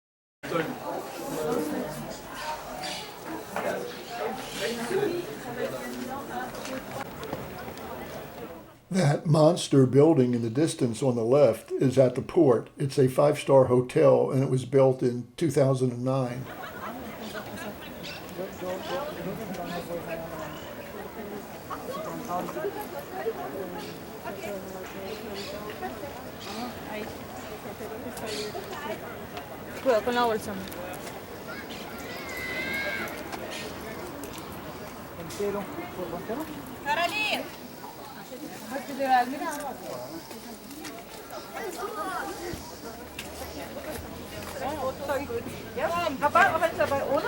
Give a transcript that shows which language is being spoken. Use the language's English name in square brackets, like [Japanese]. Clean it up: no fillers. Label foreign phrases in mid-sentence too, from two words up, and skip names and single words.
[English] That monster building in the distance on the left is at the port. It's a 5-star hotel, and it was built in 2009. [Spanish] Cuidado con la bolsa. Caroline! [German] Papa, was ist dabei ohne?